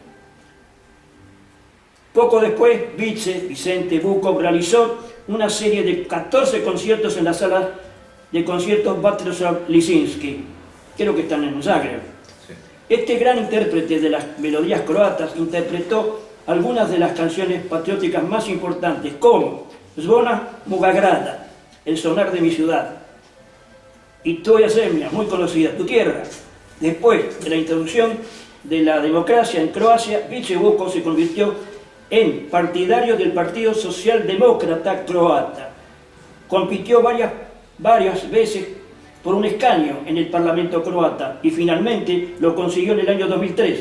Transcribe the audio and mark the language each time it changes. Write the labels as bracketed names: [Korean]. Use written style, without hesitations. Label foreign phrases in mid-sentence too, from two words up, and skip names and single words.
[Spanish] Poco después, Vicente Vukov realizó una serie de 14 conciertos en la sala de conciertos Vatroslav Lisinski, creo que están en Zagreb. Sí. Este gran intérprete de las melodías croatas interpretó algunas de las canciones patrióticas más importantes, como Zvona moga grada, El sonar de mi ciudad, y Tvoja zemlja, muy conocida, Tu tierra. Después de la introducción de la democracia en Croacia, Vice Vukov se convirtió en partidario del Partido Socialdemócrata Croata. Compitió varias veces por un escaño en el Parlamento croata y finalmente lo consiguió en el año 2003.